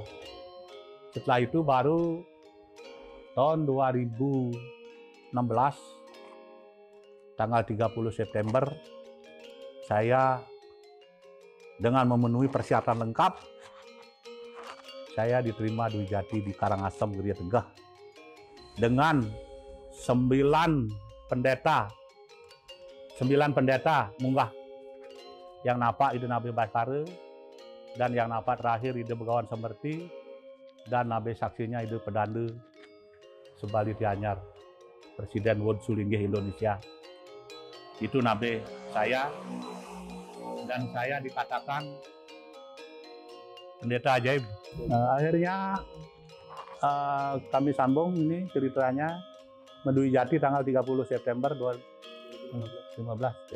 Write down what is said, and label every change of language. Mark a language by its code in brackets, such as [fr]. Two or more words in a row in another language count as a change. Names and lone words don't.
[id] Setelah itu baru tahun 2016, tanggal 30 September, saya dengan memenuhi persyaratan lengkap, saya diterima Dwi Jati di Karangasem, Geria Tegah, dengan 9 pendeta munggah, yang napa Ide Nabi Baskara, dan yang napa terakhir Ide Begawan Semerti, dan nabe saksinya Ide Pedande Sebali Tianyar, Presiden World Sulinggih Indonesia. Itu nabe saya, dan saya dikatakan pendeta ajaib. Akhirnya kami sambung ini ceritanya Dwi Jati tanggal 30 September 2015 ya.